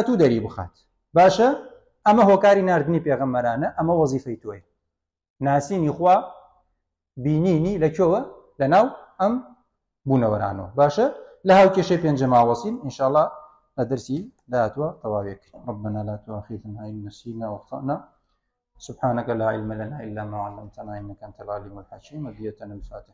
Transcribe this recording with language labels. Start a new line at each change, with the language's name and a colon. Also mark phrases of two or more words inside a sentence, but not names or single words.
Central Kurdish: و دەری بخات باشە ئەمە هۆکاری ناردنی پێغەمبەرانە ئەمە وەزیفەی تۆی ناسینی خوا بینینی لەکوێوە لەناو ئەم بوونەوەرانەوە باشە لە هاوکێشەی پێنجەم وەسین ئینشاءالله لە دەرسی داهاتوە تەواوێک
Arabic: ربنا لا تؤاخذنا إن نسينا وأخطأنا سبحانك لا علم لنا إلا ما علمتنا إنك أنت العليم الحكيم. هدية الفاتحة.